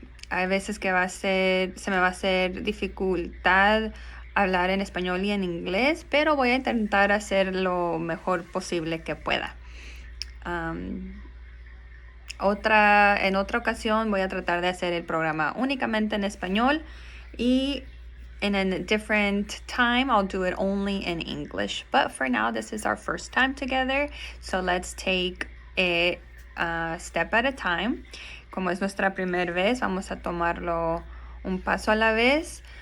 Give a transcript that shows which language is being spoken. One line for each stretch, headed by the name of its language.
Spanish: Hay veces que se me va a hacer dificultad hablar en español y en inglés, pero voy a intentar hacer lo mejor posible que pueda. En otra ocasión voy a tratar de hacer el programa únicamente en español y
English: in a different time I'll do it only in English. But for now, this is our first time together, so let's take it step at a time.
Spanish: Como es nuestra primera vez, vamos a tomarlo un paso a la vez.